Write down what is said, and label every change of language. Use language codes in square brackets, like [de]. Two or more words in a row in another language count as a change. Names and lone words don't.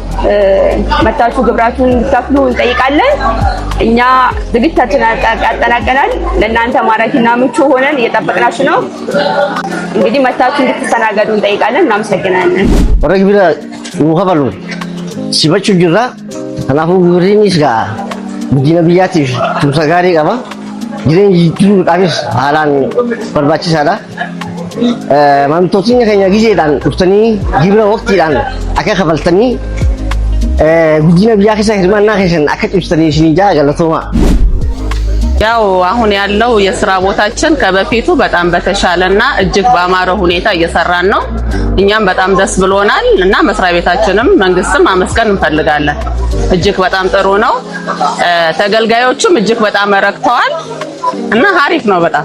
[am] መታችሁ ግብራችሁን እንድትከፍሉ እንጠይቃለን እኛ ዝግጅታችንን አጠናቀናል ለእናንተ ማራኪና ምቹ ሆነን እየጠበቅናችሁ ነው እንግዲህ መታችሁ እንድትስተናገዱ እንጠይቃለን እናመሰግናለን [om] ወረግቢራ ወኸበሉ ሲበቹ ጅራ kanaafuu gibirriinis gaa guddina biyyaatiif tumsa gaarii qaba jireenya jijjiiruudhaafis haalaan barbaachisaadha maamiltoonni keenya gizeedhaan dhuftanii gibira waqtiidhaan akka kafaltanii guddina biyyaa keessa hirmaannaa keessan akka cimsitanii isinii jaa galatooma [am] ያው አሁን ያለው የሥራ ቦታችን ከበፊቱ በጣም በተሻለና እጅግ ባማረ ሁኔታ እየሰራን ነው እኛም በጣም ደስ ብሎናል እና መስሪያ ቤታችንም መንግስትም ማመስገን እንፈልጋለን እጅግ በጣም ጥሩ ነው ተገልጋዮቹም እጅግ በጣም ረክተዋል እና አሪፍ ነው በጣም